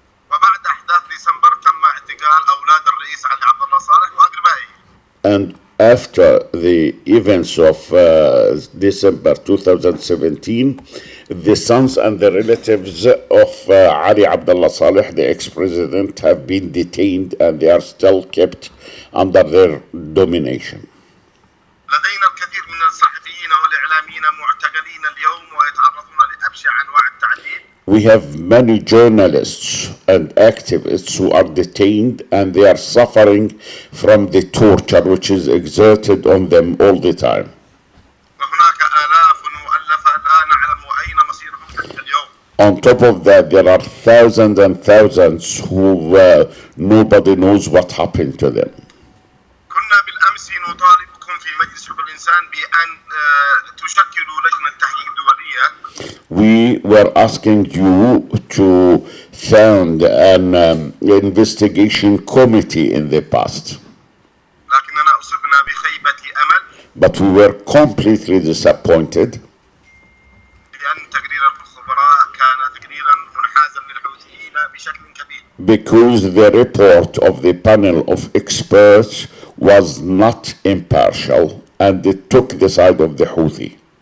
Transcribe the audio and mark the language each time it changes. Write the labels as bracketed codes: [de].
[ar] وبعد أحداث ديسمبر تم اعتقال أولاد الرئيس علي عبد الله صالح وأقربائه. [en] And after the events of December 2017, the sons and the relatives of Ali Abdullah Saleh, the ex-president, have been detained and they are still kept under their domination. [ar] لدينا الكثير من الصحفيين والإعلاميين معتقلين اليوم ويتعرضون لأبشع أنواع التعذيب. [en] We have many journalists and activists who are detained and they are suffering from the torture which is exerted on them all the time. [ar] وهناك آلاف مؤلفة لا نعلم أين مصيرهم حتى اليوم. [en] On top of that, there are thousands and thousands who nobody knows what happened to them. [ar] كنا بالأمس نطالبكم في مجلس حقوق الإنسان بأن تشكلوا لجنة تحقيق دولية. [en] We were asking you to found an investigation committee in the past, [ar] لكننا أصبنا بخيبة أمل. [en] but we were completely disappointed [ar] لأن تقرير الخبراء كان تقريرا منحازا للحوثيين بشكل كبير. [en] because the report of the panel of experts was not impartial and it took the side of the Houthi.